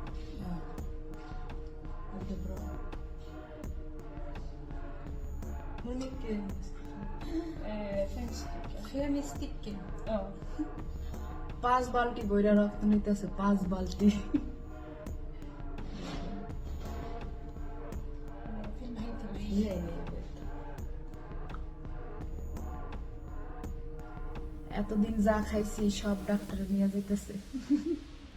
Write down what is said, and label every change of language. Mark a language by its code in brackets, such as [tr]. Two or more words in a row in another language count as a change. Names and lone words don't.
[sv] Det är bra. Hur mycket? 5 stycken. 5 stycken. Ja. [bn] 5 বালতি বইরা রক্ত নিতেছে, 5 বালতি। [sv] Filma inte mig. Nej, nej, jag vet. [bn] এতদিন যা খাইছি সব ডাক্তারে নিয়ে যেতেছে।